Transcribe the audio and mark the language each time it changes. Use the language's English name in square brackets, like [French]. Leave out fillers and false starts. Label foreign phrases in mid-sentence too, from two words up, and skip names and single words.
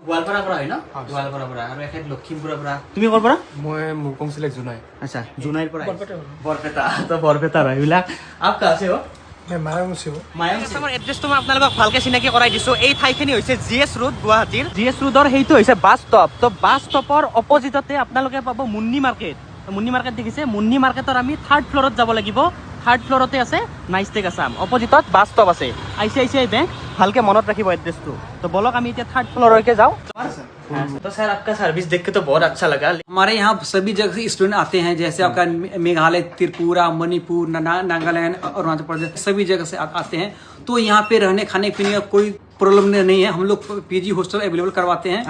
[Assamese] গোৱালপাৰা পৰা হয় ন গোৱালপাৰা পৰা আৰু এখেত লখিমপুৰৰ পৰা তুমি ক'ৰ পৰা মই মুৰকং সিলেক্ট জুনাই আচ্ছা জুনাইৰ পৰা বৰপেটা তো বৰপেটা এইবিলাক [Hindi] आप का [Assamese] আছে ও [Hindi] मैं मायंग से हूँ [Assamese] মায়াংছৰ এড্ৰেছটো মই আপোনালোকক ভালকে চিনাকি কৰাই দিছো এই ঠাইখিনি হৈছে জিএছ ৰোড গুৱাহাটীৰ জিএছ ৰোডৰ সেইটো হৈছে [English] bus stop [Assamese] তো বাছ ষ্টপৰ অপজিটতে আপোনালোকে পাব মুন্নি মাৰ্কেট দেখিছে মুন্নি মাৰ্কেটৰ আমি 3rd ফ্ল'ৰত যাব লাগিব 3rd ফ্ল'ৰতে আছে নাইষ্টেক আছাম অপজিটত [English] bus stop [Assamese] আছে আইচিআইচিআই বেংক ভালকে মনত ৰাখিব এড্ৰেছটো তো বলক আমি এতিয়া 3rd ফ্ল'ৰলৈকে যাওঁ [Hindi] तो सर आपका सर्विस देख के तो बहुत अच्छा लगा हमारे यहाँ सभी जगह से स्टूडेंट आते हैं जैसे आपका मेघालय त्रिपुरा मणिपुर नागालैंड अरुणाचल प्रदेश सभी जगह से आते हैं तो यहाँ पे रहने खाने पीने का कोई प्रॉब्लम नहीं है हम लोग [English] PG hostel available [Hindi] करवाते हैं